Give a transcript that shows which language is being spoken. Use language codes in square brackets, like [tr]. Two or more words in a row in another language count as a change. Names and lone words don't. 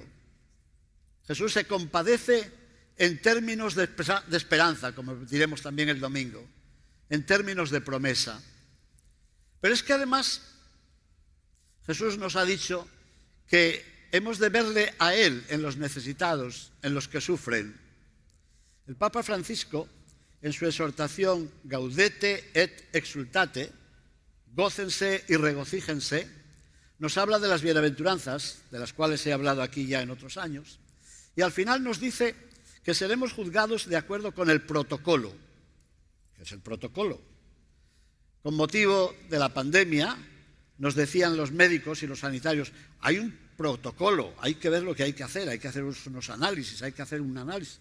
[es] Jesús se compadece en términos de esperanza, como diremos también el domingo, en términos de promesa. Pero es que además Jesús nos ha dicho que hemos de verle a Él en los necesitados, en los que sufren. El Papa Francisco, en su exhortación Gaudete et exultate, gócense y regocíjense, nos habla de las bienaventuranzas, de las cuales he hablado aquí ya en otros años, y al final nos dice que seremos juzgados de acuerdo con el protocolo. ¿Qué es el protocolo? Con motivo de la pandemia, nos decían los médicos y los sanitarios, hay un protocolo, hay que ver lo que hay que hacer unos análisis, hay que hacer un análisis.